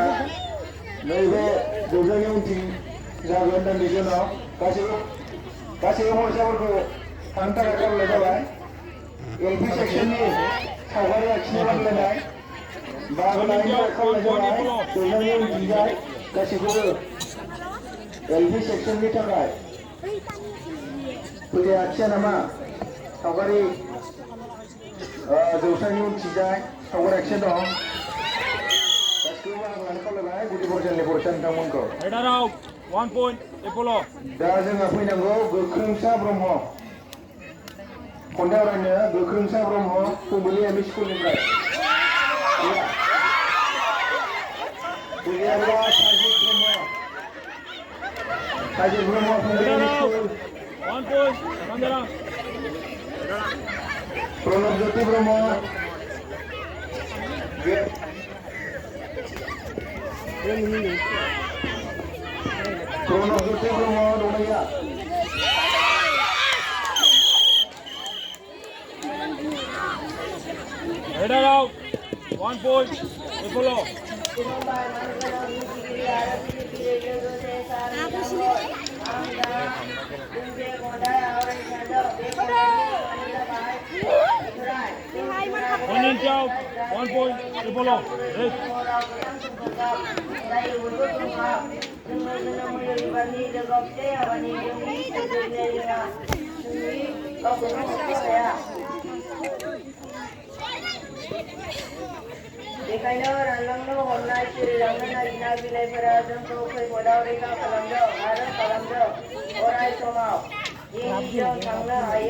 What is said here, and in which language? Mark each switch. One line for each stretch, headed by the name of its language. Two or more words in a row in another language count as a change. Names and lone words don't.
Bodo: नैबे जोबनायनि उनथिं जागोन दान्दिसे उनाव गासैबो फरायसाफोरखौ थांनो थाखाय खावलायनाय जाबाय
English: LP section
Bodo: सावगारि आखिनाय बादायलायनाय बाहागो लानो थाखाय खावलायनाय जाबाय जोबनायनि उनथिंजाय गासैखौबो
English: LP section
Bodo: थाखाय फैदो आखिया नामा सावगारि जौसांनि उनथिंजाय सावगारि आखिनाय दं गासैखौबो बाहागो लानो खावलायबाय गुदि फरायसालिनि फरायसा नोंथांमोनखौ
English: Header out. 1 point. Apollo.
Bodo: दा जोंहा फैनांगौ गोख्रोंसा ब्रह्म खन्थाइ आवरायनो गोख्रोंसा ब्रह्म फुंबिलि एम इ स्कुलनिफ्राय गैयाब्ला साजिद ब्रह्म फुंबिलि एम इ स्कुल
English: 1 point. Sandra.
Bodo: प्रणब ज्योति ब्रह्म प्रणब ज्योति ब्रह्म दंना
English: Header out. 1 point. Apollo. One inch out. 1 point. Apollo. Red.
Bodo: बेखायनो रानलांनो हमनाय सिरिलांनो नागिरनाय बिलाइफोरा जोंखौ खैफोदाव रैखा खालामदों आरो खालामदों अराय समाव जों थांनो हायो